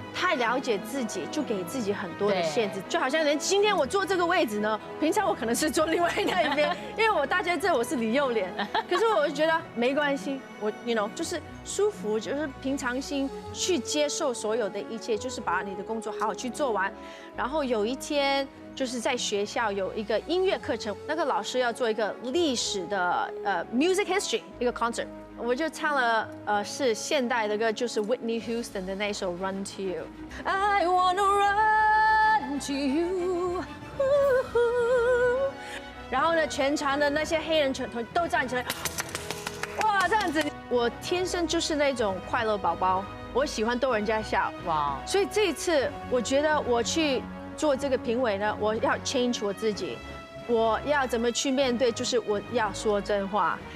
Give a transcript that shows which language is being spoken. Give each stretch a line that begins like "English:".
Chinese: 太了解自己，就给自己很多的限制，就好像人今天我坐这个位置呢，平常我可能是坐另外那一边，因为我大家知道我是李幼莲，可是我就觉得没关系，我就是舒服，就是平常心去接受所有的一切，就是把你的工作好好去做完。然后有一天就是在学校有一个音乐课程，那个老师要做一个历史的music history 一个 concert。我就唱了是现代的歌，就是 Whitney Houston 的那首《Run to You》。
English: I wanna run to you。
Chinese: 然后呢，全场的那些黑人团都站起来，哇，这样子。我天生就是那种快乐宝宝，我喜欢逗人家笑。哇！所以这一次，我觉得我去做这个评委呢，我要 change 我自己。我要怎么去面对？就是我要说真话。